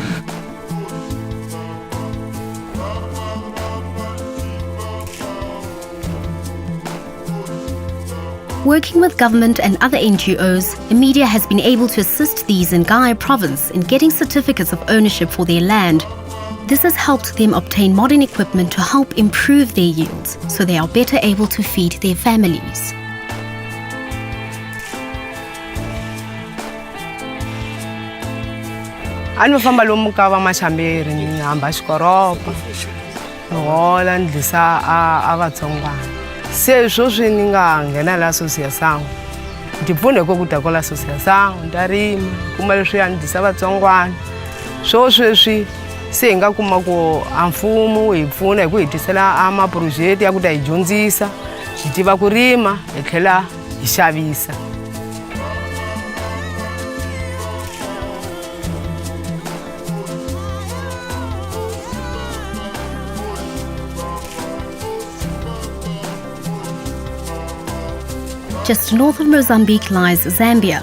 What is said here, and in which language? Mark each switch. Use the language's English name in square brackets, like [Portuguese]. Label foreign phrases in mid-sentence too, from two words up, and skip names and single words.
[English] Working with government and other NGOs, Emilia has been able to assist these in Gaia province in getting certificates of ownership for their land. This has helped them obtain modern equipment to help improve their yields, so they are better able to feed their families. [Tsonga] Anofamba lomu ka va mashamberi ni hamba xikoropa ni hola ni dlisa a vatsongwana se sweswi ni nga nghena la association ndi pfune ko ku ta kola association ndarima kuma leswi ya ni dlisa vatsongwana sweswi se hi nga kuma ku a mfumo hi pfuna hi ku hi tisela a maproject ya ku ta hi dyondzisa hi tiva ku rima hi tlhela hi xavisa. [English] Just north of Mozambique lies Zambia.